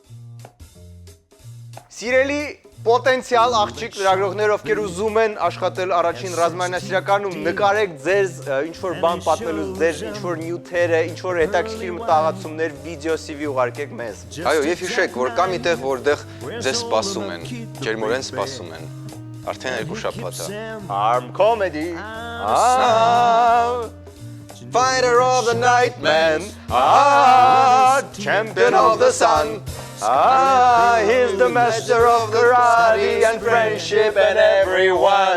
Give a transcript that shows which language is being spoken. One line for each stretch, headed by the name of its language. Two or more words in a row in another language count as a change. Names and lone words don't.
Armenian: Սիրելի պոտենցիալ աղջիկ լրագրողներ, ովքեր ուզում են աշխատել առաջին ռազմաանասիրականում, նկարեք ձեզ ինչ-որ բան պատմելու, ձեր ինչ-որ նյութերը, ինչ-որ հետաքրքիր մտահղացումներ, վիդեո CV ուղարկեք մեզ։ Այո, եւ հիշեք, որ կա մի տեղ, որտեղ ձեզ սպասում են, ջերմորեն սպասում են։ Արդեն երկու շաբաթ է։
English: Arm comedy. Fighter of the night man. Champion of the sun. He's the master of karate and friendship and everyone.